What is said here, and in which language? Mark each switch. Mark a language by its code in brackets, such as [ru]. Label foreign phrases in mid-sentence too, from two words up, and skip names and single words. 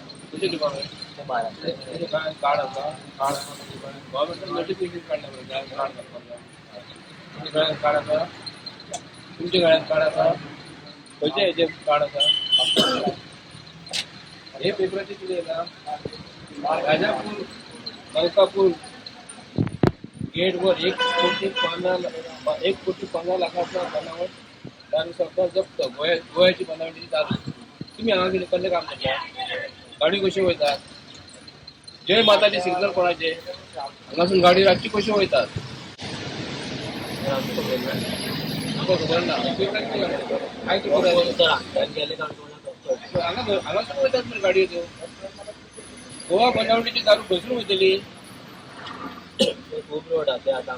[kok] तुमच्या गळ्यात कार्ड असा खंयच्या हेचे कार्ड असा हे पेपराचे किती येता [mr] राजापूर मलकापूर गेटवर 1,15 लाखाचा बनावट दारू सरकार जप्त गोव्याची बनावटीची दारू. [kok] तुम्ही हांगा कितें कसलें काम करता गाडी कशी वयतात जय माताची सिग्नल कोणाचे हांगासून गाडी रातची कशी वयतात आमकां खबर ना हांगासून वयतात मरे गाडयो त्यो गोवा बनावटीची दारू खंयसून वयतली खूप रोड आसा आतां